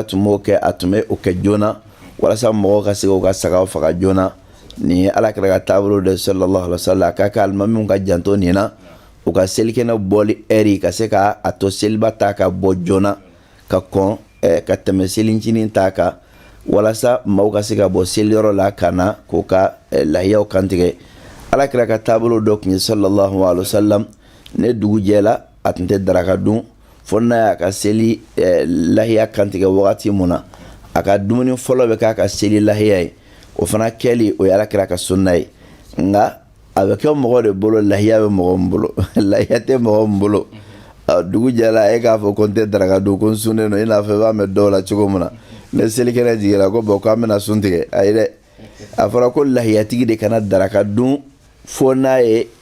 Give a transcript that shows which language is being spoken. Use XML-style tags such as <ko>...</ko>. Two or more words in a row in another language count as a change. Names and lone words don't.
<bm>tun b'o kɛ a tun bɛ o kɛ joona walasa mɔgɔw ka se k'u ka sagaw faga joona nin ye alakira ka taabolo de</bm> <ar>صلى الله عليه وسلم</ar> <bm>a ka kɛ alimamiw ka janto nin na u ka selikɛnɛ bɔli ɛri ka se ka a to seliba ta ka bɔ joona ka kɔn ka tɛmɛ selincinin ta kan walasa maaw ka se ka bɔ seliyɔrɔ la ka na k'u ka lahiyaw kantigɛ alakira ka taabolo dɔ tun ye sallallahu</bm> <ar>عليه وسلم</ar> <bm>ne dugu jɛla a tun tɛ daraka dun fo n'a y'a ka seli lahiya kantigɛ wagati mun na a ka dumuni fɔlɔ bɛ k'a ka seli lahiya ye o fana kɛli o ye alakira ka sunna ye nka a bɛ kɛ mɔgɔ de bolo lahiya bɛ mɔgɔ min bolo lahiya tɛ mɔgɔ min bolo dugu jɛla e k'a fɔ ko n tɛ daraka dun ko n sunnen don i n'a fɔ i b'a mɛn dɔw la cogo min na ne selikɛnɛ jiginra ko bɔn k'an bɛna sun tigɛ ayi dɛ a fɔra ko lahiyatigi de kana daraka dun fo n'a ye</bm>